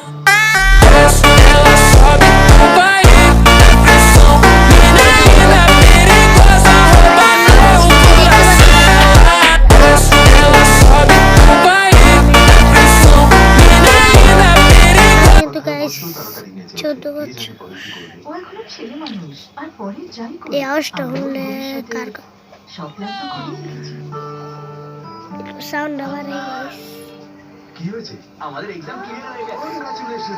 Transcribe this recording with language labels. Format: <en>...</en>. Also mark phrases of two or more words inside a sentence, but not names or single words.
<pt>Desce, ela sobe, vai na pressão. Mina linda, perigosa, rouba meu coração. Ela desce, ela sobe, vai na pressão. Mina linda, perigosa.</pt> <bn>কিন্তু গাইস 14 বছর এই আওয়াজটা হলে কার সাউন্ড আবার গাইস কি হয়েছে আমাদের এক্সাম ক্লিয়ার হয়ে গেছে।</bn>